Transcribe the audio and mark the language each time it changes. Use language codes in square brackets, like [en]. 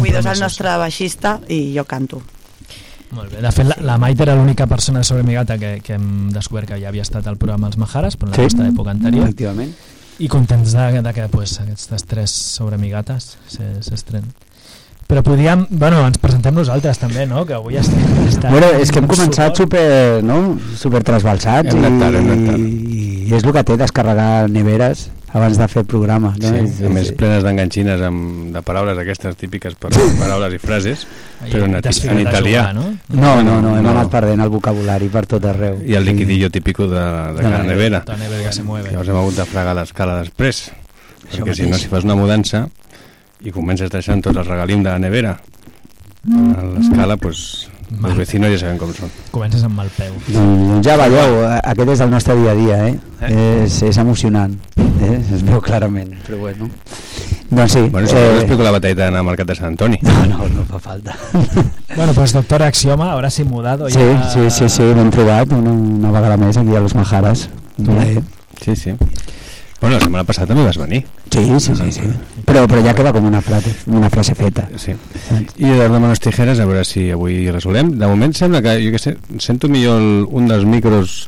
[es] Guido es el nuestro baixista y yo canto. [ca] Molt bé. De fet, la Maite era l'única persona de Sobre mi gata que hem descobert que ja havia estat al programa Els Majares, però en la nostra època anterior. Efectivament. I contents de que pues, aquestes tres Sobre mi gates s'estrenen. Però podíem, bueno, ens presentem nosaltres també, no? Que avui estem... Bueno, és que hem començat super, no? Super trasbalsats i és el que té descarregar neveres abans de fer programa, no? Sí, més plenes d'enganxines de paraules aquestes típiques paraules i frases, però en italià. No, hem anat perdent el vocabulari per tot arreu. [es] I el liquidillo típico de la nevera. La nevera que se mueve. [ca] Llavors hem hagut de fregar l'escala després, perquè si no, si fas una mudança i comences deixant tot el regalim de la nevera a l'escala, doncs... Els vecinos ja saben com són. Comences amb mal peu. Ja veieu, aquest és el nostre dia a dia, eh? És emocionant, eh? Es veu clarament. Però bueno. Doncs sí. Bueno, si no explico la batalla d'anar al mercat de Sant Antoni. No fa falta. [es] Bueno, pues doctor Axioma, ahora sí mudado. [ca] Sí, sí, l'hem trobat una vegada més aquí a Los Majares. Sí, sí. Bueno, la setmana passada també vas venir. Sí. Però ja queda com una frase feta. Sí. I de les manos tijeres, a veure si avui resolem. De moment sembla que, jo què sé, sento millor un dels micros.